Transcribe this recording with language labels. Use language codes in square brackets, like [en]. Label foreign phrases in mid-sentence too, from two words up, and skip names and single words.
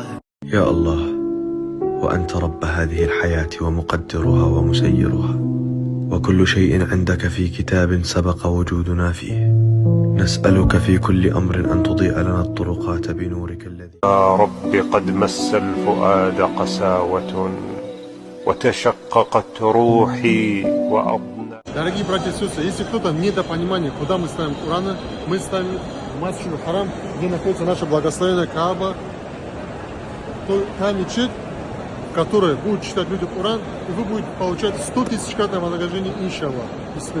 [ar] يا الله، وأنت رب هذه الحياة ومقدرها ومسيرها، وكل شيء عندك في كتاب سبق وجودنا فيه. نسألك في كل أمر أن تضيء لنا الطرقات بنورك الذي. يا رب قد مس الفؤاد قساوة وتشققت روحي وأضنى. [ru] Дорогие братья и сестры, если кто-то недопонимание, куда мы ставим Кораны, мы ставим в Масджидуль Харам, где находится наша благословенная Кааба, то та мечеть, в которой будут читать люди Коран, и вы будете получать 100 тысячкратное вознаграждение, иншаллах.